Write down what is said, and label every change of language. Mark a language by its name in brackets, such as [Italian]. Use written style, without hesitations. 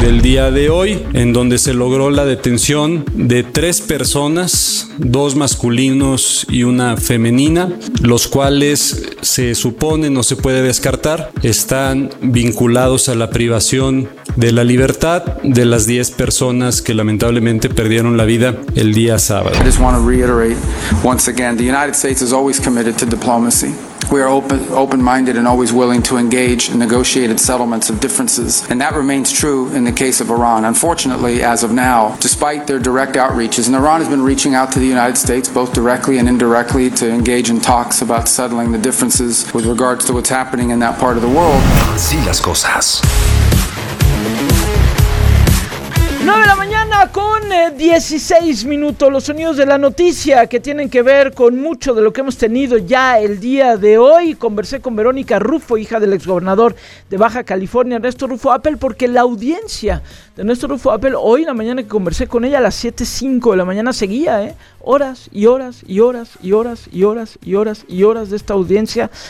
[Spanish] Del día de hoy, en donde se logró la detención de 3 personas, 2 masculinos y una femenina, los cuales se supone, no se puede descartar, están vinculados a la privación de la libertad de las 10 personas que lamentablemente perdieron la vida el día sábado. [English] I just want to reiterate once again, the United States is always committed to diplomacy. We are open-minded and always willing to engage in negotiated settlements of differences, and that remains true in the case of Iran. Unfortunately, as of now, despite their direct outreaches, and Iran has been reaching out to the United States both directly and indirectly to engage in talks about settling the differences with regards to what's happening in that part of the world. [Spanish] Sí, las cosas. 9 de la mañana con 16 minutos, los sonidos de la noticia que tienen que ver con mucho de lo que hemos tenido ya el día de hoy. Conversé con Verónica Rufo, hija del exgobernador de Baja California, Ernesto Rufo Appel, porque la audiencia de Ernesto Rufo Appel, hoy en la mañana que conversé con ella a las 7:05 de la mañana seguía, horas y horas y horas y horas y horas y horas y horas de esta audiencia.